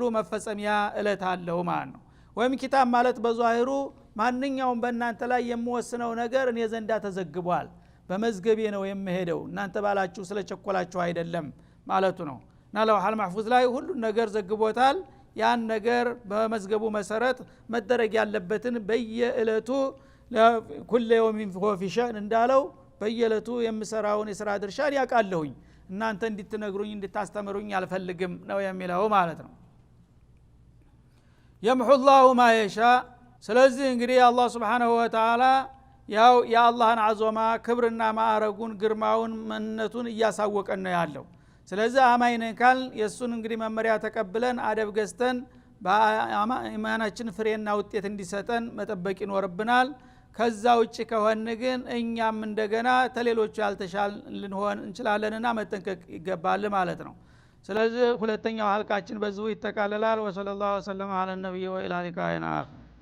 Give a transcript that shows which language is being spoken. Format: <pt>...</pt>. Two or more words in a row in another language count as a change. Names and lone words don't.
<am>መፈጸሚያ እለት አለው ማለት ነው። ወይም ኪታብ ማለት በዛሂሩ ማንኛውም በእናንተ ላይ የሚወስነው ነገር እኔ ዘንዳ ተዘግቧል በመዝገቤ ነው የምሄደው እናንተ ባላችሁ ስለቸኮላችሁ አይደለም ማለቱ ነው። እና</am> <ar>اللوح المحفوظ</ar> <am>ላይ ሁሉ ነገር ዘግቦታል። ያን ነገር በመዝገቡ መሰረት መደረግ ያለበትን በየእለቱ</am> <ar>كل يوم هو في شأن</ar> <am>እንዳለው በየእለቱ የምሰራውን የሥራ ድርሻን ያቃለሁኝ እናንተ እንድትነግሩኝ እንድታስተምሩኝ አልፈልግም ነው የሚለው ማለት ነው።</am> <ar>يمحو الله ما يشاء።</ar> <am>ስለዚህ እንግዲህ አላህ</am> <ar>سبحانه وتعالى</ar> <am>ያው የአላህን አዞማ ክብርና ማዕረጉን ግርማውን መነቱን እያሳወቀን ነው ያለው። ስለዚህ አማይነን ካል የሱን እንግዲህ መመሪያ ተቀብለን አደብ ገዝተን በኢማናችን ፍሬና ውጤት እንዲሰጠን መጠበቅ ይኖርብናል። ከዛ ውጭ ከሆነ ግን እኛም እንደገና ተሌሎቹ ያልተሻል ልንሆን እንችላለንና መጠንቀቅ ይገባል ማለት ነው። ስለዚህ ሁለተኛው ሐልቃችን በዚሁ ይተካለላል። ወሰለላሁ ዐለ ነብይ ወኢላ ሊቃኢና</am>